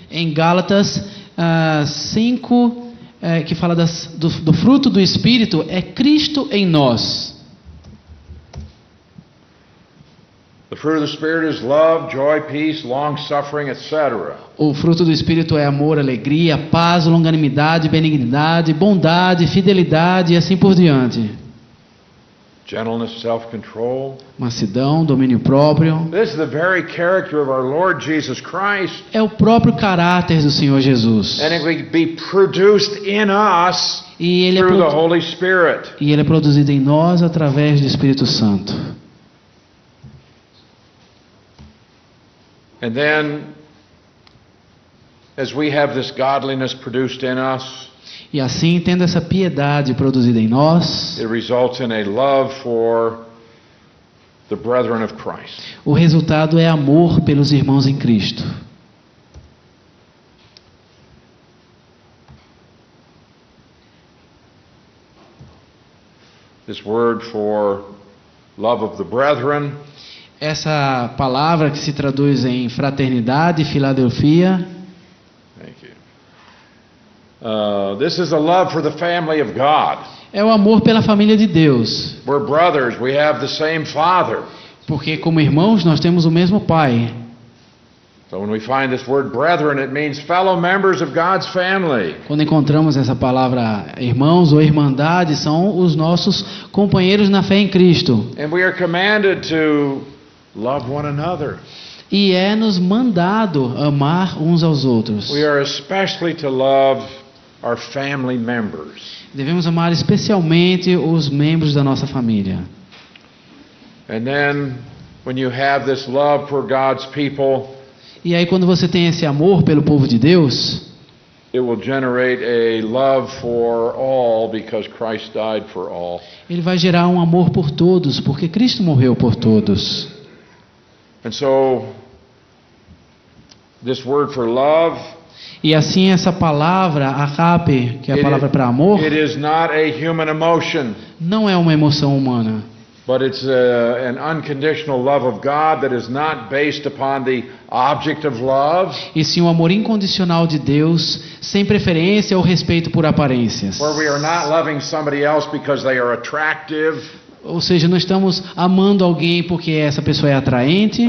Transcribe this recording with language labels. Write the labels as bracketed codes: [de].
[pt] em Gálatas 5, que fala do fruto do Espírito, é Cristo em nós. [en] The fruit of the Spirit is love, joy, peace, long-suffering, etc. [pt] O fruto do Espírito é amor, alegria, paz, longanimidade, benignidade, bondade, fidelidade e assim por diante. [en] Gentleness, self-control. [pt] Mansidão, domínio próprio. [en] This is the very character of our Lord Jesus Christ. [pt] É o próprio caráter do Senhor Jesus. [en] And it will be produced in us [pt] E ele, [en] through the Holy Spirit. [pt] é produzido em nós através do Espírito Santo. [en] And then, as we have this godliness produced in us, [pt] E assim, tendo essa piedade produzida em nós, [en] it results in a love for the brethren of Christ. [pt] o resultado é amor pelos irmãos em Cristo. [en] This word for love of the brethren [pt] Essa palavra que se traduz em fraternidade, Filadelfia, [en] Thank you. This is a love for the family of God. [pt] é o amor pela família de Deus. [en] We're brothers. We have the same Father. [pt] Porque como irmãos nós temos o mesmo Pai. [en] So when we find this word brethren, it means fellow members of God's family. [pt] Quando encontramos essa palavra irmãos ou irmandade, são os nossos companheiros na fé em Cristo. [en] And we are commanded to love one another. [pt] E é nos mandado amar uns aos outros. [en] We are especially to love our family members. [pt] Devemos amar especialmente os membros da nossa família. [en] And then when you have this love for God's people, [pt] E aí quando você tem esse amor pelo povo de Deus, [en] it will generate a love for all because Christ died for all. [pt] ele vai gerar um amor por todos, porque Cristo morreu por todos. [en] And so this word for love, [pt] E assim essa palavra, agape, que é a palavra para amor, [en] it is not a human emotion, [pt] não é uma emoção humana, [en] but it's an unconditional love of God that is not based upon the object of love, [pt] e sim um amor incondicional de Deus, sem preferência ou respeito por aparências. [en] where we are not loving somebody else because they are attractive, [pt] Ou seja, não estamos amando alguém porque essa pessoa é atraente,